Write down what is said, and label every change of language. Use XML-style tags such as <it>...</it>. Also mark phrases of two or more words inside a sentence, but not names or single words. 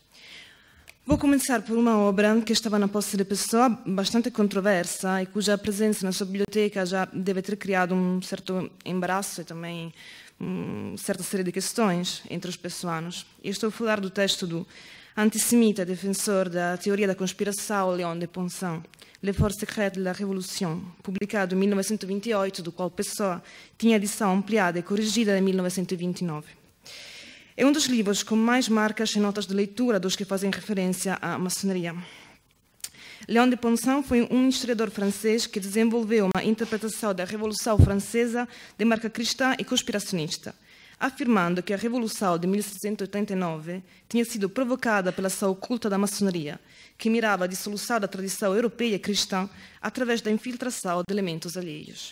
<pt>Vou começar por uma obra que estava na posse de Pessoa, bastante controversa e cuja presença na sua biblioteca já deve ter criado um certo embaraço e também certa série de questões entre os pessoanos. E estou a falar do texto do antissemita defensor da teoria da conspiração Léon de Ponsan, Les Forces Secrètes de la Révolution, publicado em 1928, do qual Pessoa tinha edição ampliada e corrigida em 1929. É um dos livros com mais marcas e notas de leitura dos que fazem referência à maçonaria. Léon de Ponsan foi um historiador francês que desenvolveu uma interpretação da Revolução Francesa de marca cristã e conspiracionista, afirmando que a Revolução de 1789 tinha sido provocada pela ação oculta da maçonaria, que mirava a dissolução da tradição europeia cristã através da infiltração de elementos alheios.</pt>